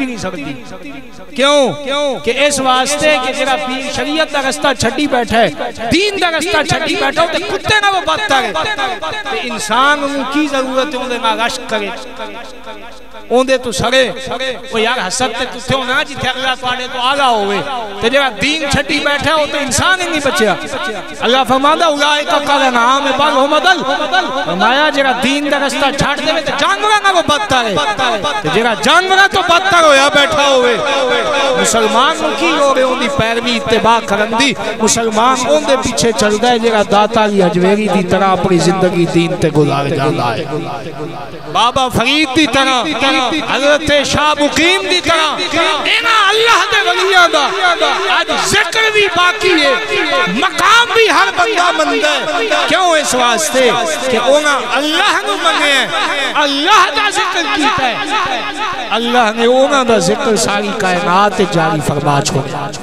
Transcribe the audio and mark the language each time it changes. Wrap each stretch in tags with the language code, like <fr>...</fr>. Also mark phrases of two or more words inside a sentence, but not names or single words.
<pa>نہیں سکدی کیوں کہ اس واسطے کہ جڑا پیر شریعت دا رستہ چھڈی بیٹھا ہے دین دا رستہ چھڈی بیٹھا تے کتے نال بدتر ہے تے انسان نوں کی ضرورت ہے اودے نال عشق کرے اوندے تو سڑے او یار حسد تے کتے ہونا جتھے اگلا تواڈے تو آگا ہوئے تے جڑا دین چھڈی بیٹھا ہو تو انسان ہی نہیں بچیا اللہ فرماندا</pa> <ar>اولئک کالانعام بل هم اضل</ar> <pa>فرمایا جڑا دین دا رستہ چھڈ دے تے جانوراں نالوں بدتر ہے تے جڑا جانوراں تو بدتر ہویا بیٹھا ہوئے مسلمان نوں کی ہوے اون دی پیروی اتباع کرن دی مسلمان اون دے پیچھے چلدا ہے جڑا داتا علی حجویری دی طرح اپنی زندگی دین تے گزار جاندا ہے بابا فرید دی طرح حضرت شاہ مقیم دی طرح انہاں اللہ دے ولیاں دا آج ذکر بھی باقی ہے مقام بھی ہر بندہ مندا ہے کیوں اس واسطے کہ انہاں اللہ نو منگے ہیں اللہ دا ذکر کیتا ہے اللہ نے انہاں دا ذکر ساری کائنات جاری فرما چھوڑا</pa>